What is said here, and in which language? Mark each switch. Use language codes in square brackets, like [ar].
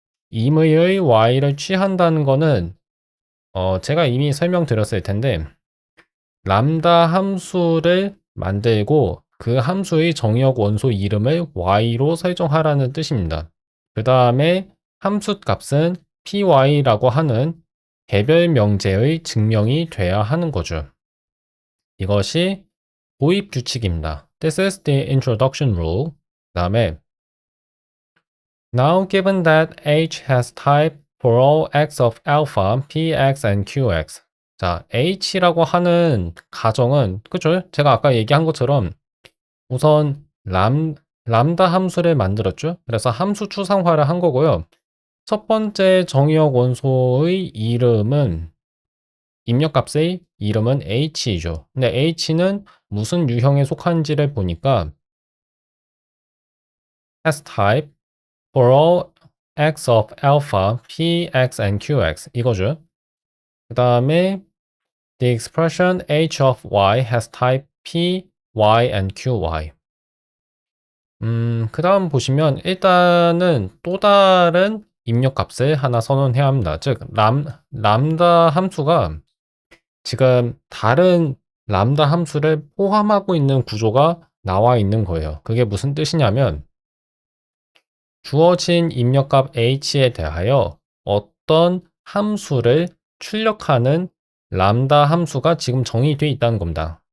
[ko] 임의의 y를 취한다는 거는 제가 이미 설명드렸을 텐데 람다 함수를 만들고 그 함수의 정의역 원소 이름을 y로 설정하라는 뜻입니다. 그 다음에 함수 값은 py라고 하는 개별 명제의 증명이 돼야 하는 거죠. 이것이 도입 규칙입니다. [en] This is the introduction rule. [ko] 그 다음에 [en] Now given that H has type for all x of alpha, px and qx. [ko] 자, h라고 하는 가정은 그죠? 제가 아까 얘기한 것처럼 우선 람다 함수를 만들었죠. 그래서 함수 추상화를 한 거고요. 첫 번째 정의역 원소의 이름은 입력값의 이름은 h이죠. 근데 h는 무슨 유형에 속한지를 보니까 [en] has type for all x of alpha, px and qx [ko] 이거죠. 그 다음에 [en] the expression h of y has type p, y and qy. [ko] 그 다음 보시면 일단은 또 다른 입력값을 하나 선언해야 합니다. 즉 람다 함수가 지금 다른 람다 함수를 포함하고 있는 구조가 나와 있는 거예요. 그게 무슨 뜻이냐면 주어진 입력값 h에 대하여 어떤 함수를 출력하는 람다 함수가 지금 정의되어 있다는 겁니다.